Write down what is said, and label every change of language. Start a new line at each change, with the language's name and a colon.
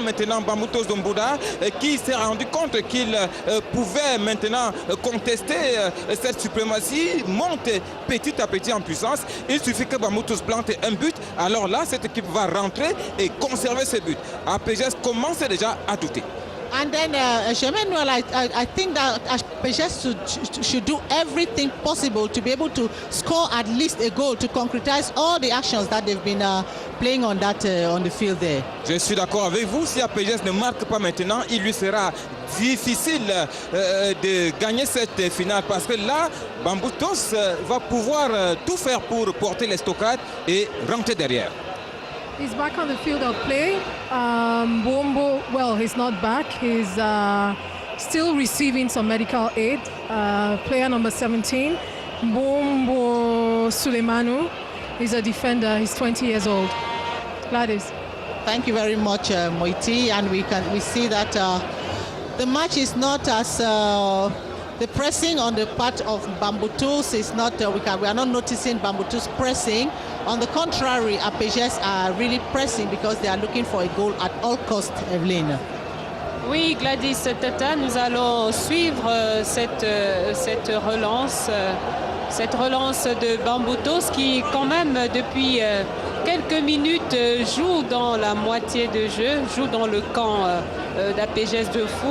French: Maintenant, Bamboutos de Mbouda, qui s'est rendu compte qu'il pouvait maintenant contester cette suprématie, monte petit à petit en puissance. Il suffit que Bamboutos plante un but. Alors là, cette équipe va rentrer et conserver ses buts. APGS commence déjà à douter.
English: And then, Germain Noël, I think that PGS should do everything possible to be able to score at least a goal to concretize all the actions that they've been playing on the field there.
French: Je suis d'accord avec vous. Si APGS ne marque pas maintenant, il lui sera difficile de gagner cette finale parce que là, Bamboutos va pouvoir tout faire pour porter l'estocade et rentrer derrière.
English: He's back on the field of play. Bombo, well, he's not back. He's still receiving some medical aid. Player number 17, Bombo Suleimanu, is a defender. He's 20 years old. Gladys. Thank you very much, Moiti. And we see that the match is not as the pressing on the part of Bamboutos is not. We are not noticing Bamboutos pressing. On the contrary, APGS are really pressing because they are looking for a goal at all costs, Evelyne.
French: Oui, Gladys Tata, nous allons suivre cette relance de Bamboutos qui, quand même, depuis quelques minutes, joue dans la moitié de jeu, joue dans le camp d'APGS de Fou.